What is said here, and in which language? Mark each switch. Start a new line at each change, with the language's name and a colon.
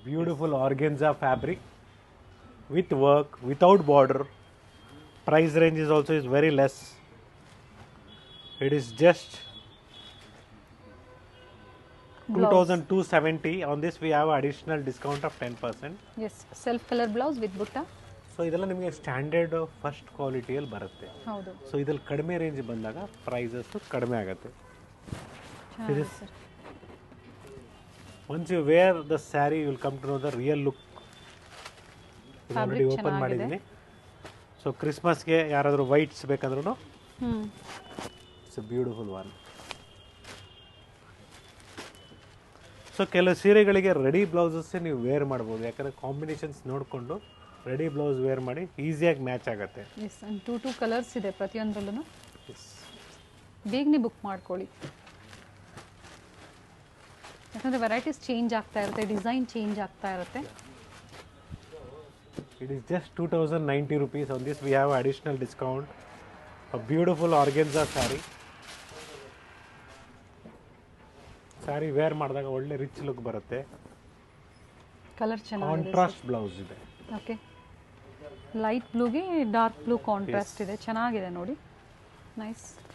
English: Beautiful organza fabric with work, without border. Price range is also is very less. It is just 2270. On this we have additional discount of 10%. Yes, self color blouse with butta.
Kannada: So ಇದೆಲ್ಲ ನಿಮಗೆ standard first ಕ್ವಾಲಿಟಿಯಲ್ಲಿ ಬರುತ್ತೆ. ಹೌದು. So ಇದ್ರಲ್ಲಿ ಕಡಿಮೆ range ಬಂದಾಗ prices ಕಡಿಮೆ ಆಗುತ್ತೆ.
English: Once you wear the sari you will come to know the real look. Already open ಮಾಡಿದ್ದೀನಿ. So ಕ್ರಿಸ್ಮಸ್ಗೆ
Kannada: ಯಾರಾದರೂ whites ಬೇಕಂದ್ರೂ
English: It's a beautiful one.
Kannada: So ಕೆಲವು ಸೀರೆಗಳಿಗೆ ರೆಡಿ ಬ್ಲೌಸಸ್ಸೇ ನೀವು ವೇರ್ ಮಾಡ್ಬೋದು, ಯಾಕಂದರೆ ಕಾಂಬಿನೇಷನ್ಸ್ ನೋಡಿಕೊಂಡು ರೆಡಿ ಬ್ಲೌಸ್ ವೇರ್ ಮಾಡಿ ಈಸಿಯಾಗಿ ಮ್ಯಾಚ್ ಆಗುತ್ತೆ. ಎಸ್, 2 ಕಲರ್ಸ್ ಇದೆ ಪ್ರತಿಯೊಂದರಲ್ಲೂ. ಬೇಗನೆ ಬುಕ್ ಮಾಡ್ಕೊಳ್ಳಿ, ಯಾಕಂದರೆ ವೆರೈಟೀಸ್ ಚೇಂಜ್ ಆಗ್ತಾ ಇರುತ್ತೆ, ಡಿಸೈನ್ ಚೇಂಜ್ ಆಗ್ತಾ ಇರುತ್ತೆ.
English: It is just 2090 rupees. On this we have additional discount. A beautiful organza saree.
Kannada: Saree wear ಮಾಡಿದಾಗ ಒಳ್ಳೆ ರಿಚ್ ಲುಕ್ ಬರುತ್ತೆ. ಕಲರ್ ಚೆನ್ನಾಗಿದೆ, ಕಾಂಟ್ರಾಸ್ಟ್ ಬ್ಲೌಸ್ ಇದೆ. Okay, light ಬ್ಲೂಗೆ dark blue contrast ಇದೆ, ಚೆನ್ನಾಗಿದೆ ನೋಡಿ. ನೈಸ್